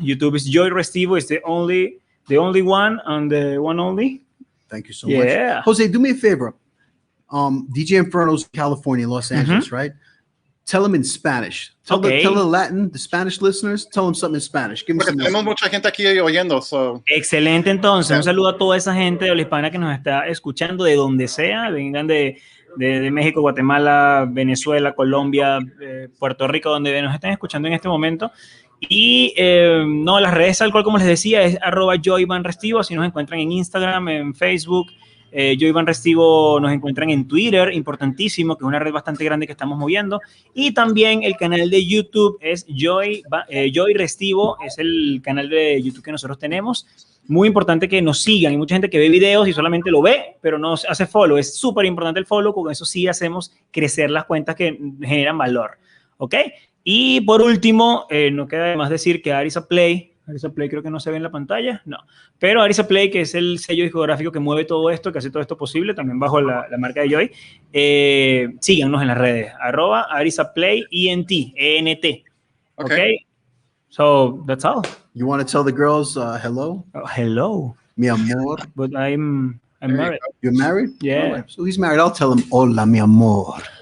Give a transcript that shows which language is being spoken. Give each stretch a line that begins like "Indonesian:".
English: YouTube is Joy Restivo. It's the only one and the one only. Thank you so much. Jose, do me a favor. DJ Inferno's California, Los Angeles, right? Tell them in Spanish. Tell the Latin, the Spanish listeners, tell them something in Spanish. Give them
Spanish: tenemos mucha gente aquí oyendo.
English: So.
Spanish: Excelente, entonces. Un saludo a toda esa gente de la hispana que nos está escuchando de donde sea. Vengan de México, Guatemala, Venezuela, Colombia, Puerto Rico, donde nos estén escuchando en este momento. Y no, las redes tal cual como les decía es @JoyBanRestivo. Así nos encuentran en Instagram, en Facebook. Joy Ban Restivo nos encuentran en Twitter, importantísimo, que es una red bastante grande que estamos moviendo. Y también el canal de YouTube es Joy Restivo, es el canal de YouTube que nosotros tenemos. Muy importante que nos sigan. Hay mucha gente que ve videos y solamente lo ve, pero no hace follow. Es súper importante el follow, con eso sí hacemos crecer las cuentas que generan valor. ¿Ok? Y por último, no queda de más decir que Arisa Play creo que no se ve en la pantalla, no. Pero Arisa Play, que es el sello discográfico que mueve todo esto, que hace todo esto posible, también bajo la marca de Joy. Síganos en las redes, @ArisaPlayENT, ENT.
English: Okay. So, that's all. You want to tell the girls hello? Hello.
Spanish: Mi amor.
English: But I'm married. You're married? Yeah. Right. So he's married. I'll tell him,
Spanish: hola, mi amor.